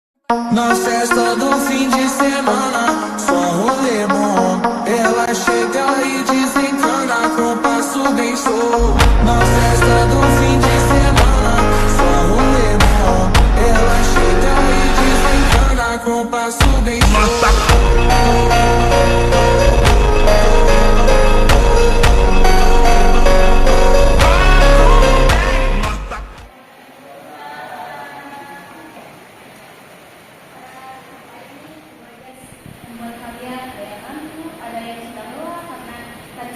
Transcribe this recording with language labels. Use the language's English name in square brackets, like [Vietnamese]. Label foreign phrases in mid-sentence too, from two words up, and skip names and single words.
[Portuguese] Na festa do fim de semana, só rolê bom. Ela chega e desencana com passo bem show. Na festa do fim de semana, só rolê bom. Ela chega e desencana com passo bem show. [Indonesian] Membuat kalian ada yang ngantuk, ada yang sudah lelah karena tadi